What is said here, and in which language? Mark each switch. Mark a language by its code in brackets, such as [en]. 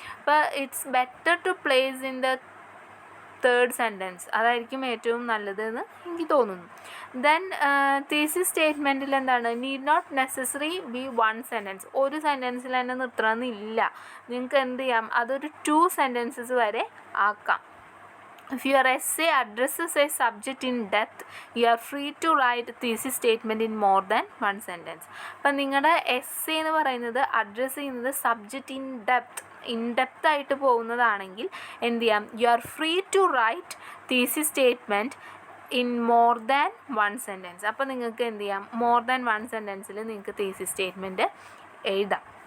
[en] അപ്പോൾ it's better to place in the third sentence, [ml] അതായിരിക്കും ഏറ്റവും നല്ലതെന്ന് എനിക്ക് തോന്നുന്നു. ദെൻ തീസിസ് സ്റ്റേറ്റ്മെൻറ്റിൽ എന്താണ്, [en] need not necessary be one sentence, [ml] ഒരു സെൻറ്റൻസിൽ തന്നെ നിർത്തണമെന്നില്ല. നിങ്ങൾക്ക് എന്ത് ചെയ്യാം, അതൊരു 2 sentences വരെ ആക്കാം. [en] If your essay addresses a subject in depth, you are free to write thesis statement in more than one sentence. [ml] അപ്പം നിങ്ങളുടെ എസ്സേ എന്ന് പറയുന്നത് അഡ്രസ്സ് ചെയ്യുന്നത് സബ്ജക്റ്റ് ഇൻ ഡെപ്ത് ആയിട്ട് പോകുന്നതാണെങ്കിൽ എന്ത് ചെയ്യാം, [en] You are free to write thesis statement in more than 1 sentence. [ml] അപ്പോൾ നിങ്ങൾക്ക് എന്ത് ചെയ്യാം, മോർ ദാൻ 1 sentenceൽ നിങ്ങൾക്ക് തീസിസ് സ്റ്റേറ്റ്മെൻറ്റ് എഴുതാം.